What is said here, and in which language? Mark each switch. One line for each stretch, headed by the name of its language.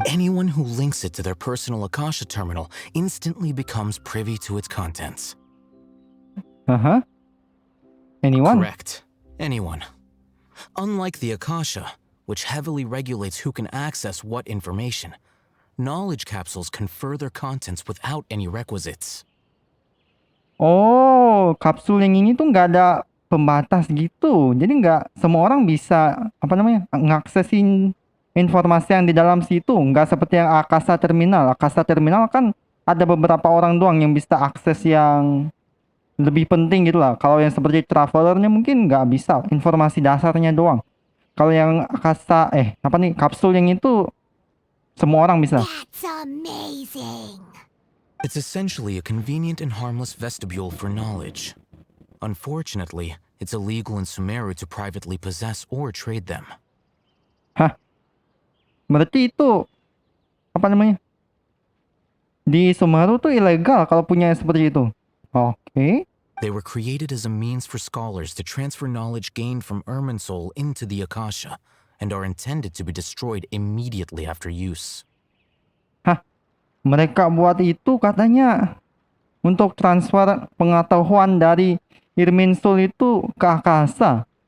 English: Anyone who links it to their personal akasha terminal instantly becomes privy to its contents. Anyone? Correct. Anyone. Unlike the akasha, which heavily regulates who can access what information, knowledge capsules confer their contents without any requisites.
Indonesian: Oh, kapsul yang ini tuh nggak ada pembatas gitu. Jadi nggak semua orang bisa ngaksesin informasi yang di dalam situ. Nggak seperti yang Akasa Terminal. Akasa Terminal kan ada beberapa orang doang yang bisa akses yang lebih penting gitu lah. Kalau yang seperti travelernya mungkin nggak bisa, informasi dasarnya doang. Kalau yang kapsul yang itu semua orang bisa.
English: That's amazing. It's essentially a convenient and harmless vestibule for knowledge. Unfortunately, it's illegal in Sumeru to privately possess or trade them. Hah?
Indonesian: Berarti itu apa namanya? Di Sumeru tuh ilegal kalau punya seperti itu. Oke.
English: They were created as a means for scholars to transfer knowledge gained from Irminsul into the Akasha, and are intended to be destroyed immediately after use. Hah?
Indonesian: Mereka buat itu katanya untuk transfer pengetahuan dari Irminsul itu ke Akasa.